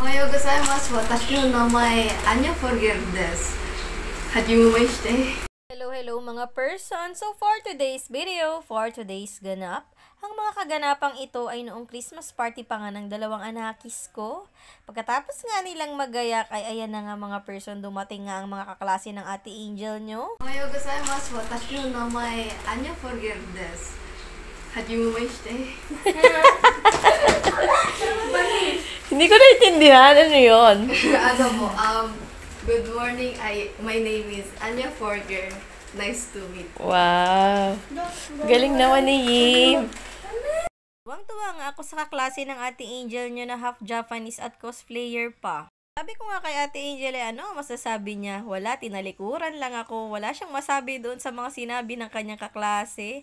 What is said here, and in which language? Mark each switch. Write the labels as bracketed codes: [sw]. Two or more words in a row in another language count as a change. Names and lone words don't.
[ja] ございます。私の名前、Anya Forgerdes. はじめまして. [tl] Hello mga person! [en] So for today's video, [tl] for today's ganap, ang mga kaganapang ito ay noong [en] Christmas party [tl] pa nga ng dalawang anakis ko. Pagkatapos nga nilang magayak ay ayan na nga mga person, dumating nga ang mga kaklase ng Ate Angel nyo. [ja] おはようございます。私の名前、Anya Forgerdes. はじめまして. [tl] Hindi ko naintindihan, ano yun? Ano po, [en] good morning. My name is Anya Forger. Nice to meet you. [tl] Wow! Galing naman ni Yim! Tuwang-tuwa nga ako sa kaklase ng Ate Angel nyo na [en] half Japanese [tl] at cosplayer pa. Sabi ko nga kay Ate Angel ano masasabi niya? Wala, tinalikuran lang ako. Wala siyang masabi doon sa mga sinabi ng kanyang kaklase.